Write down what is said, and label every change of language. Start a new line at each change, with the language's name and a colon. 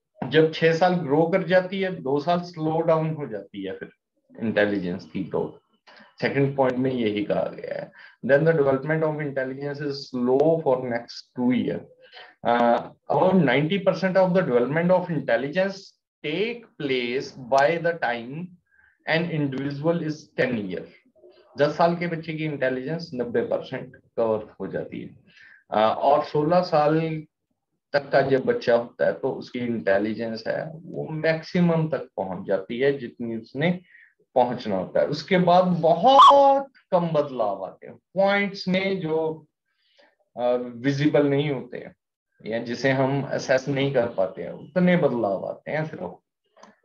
Hindi: जब 6 साल ग्रो कर जाती है, 2 साल स्लो डाउन हो जाती है फिर इंटेलिजेंस की ग्रोथ। सेकंड पॉइंट में यही कहा गया है।
English: Then the development of intelligence is slow for next 2 year. Around 90% of the development of intelligence take place by the time an individual is 10 year।
Hindi: 10 साल के बच्चे की इंटेलिजेंस 90% कवर हो जाती है। और 16 साल तक का जब बच्चा होता है तो उसकी इंटेलिजेंस है वो मैक्सिमम तक पहुंच जाती है जितनी उसने पहुंचना होता है। उसके बाद बहुत कम बदलाव आते हैं पॉइंट्स में जो विजिबल नहीं होते हैं या जिसे हम असेस नहीं कर पाते हैं, उतने बदलाव आते हैं सिर्फ।